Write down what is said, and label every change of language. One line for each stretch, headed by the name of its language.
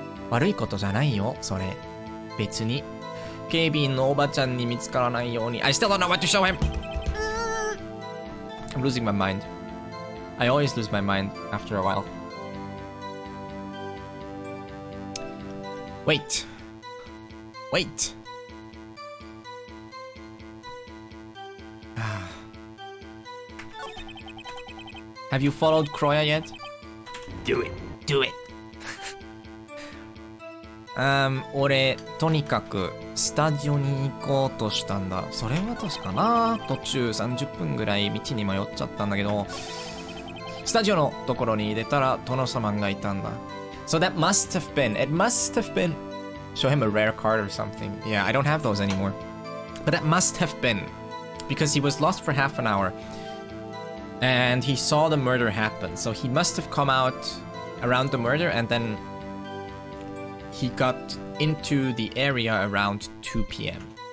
Japanese: 悪いことじゃないよ、それ。別に。警備員のおばちゃんに見つからないように。
English: I still don't know what to show him! I'm losing my mind. I always lose my mind after a while. Wait. Wait. Have you followed Kroya yet? Do it. Do it.
Japanese: 俺、とにかく、スタジオに行こうとしたんだ。それは確かな。途中30分ぐらい道に迷っちゃったんだけど、スタジオのところに出たら、殿様がいたんだ。
English: So that must have been, it must have been, show him a rare card or something. Yeah, I don't have those anymore. But that must have been, because he was lost for half an hour. And he saw the murder happen. So he must have come out around the murder and then he got into the area around 2 p.m.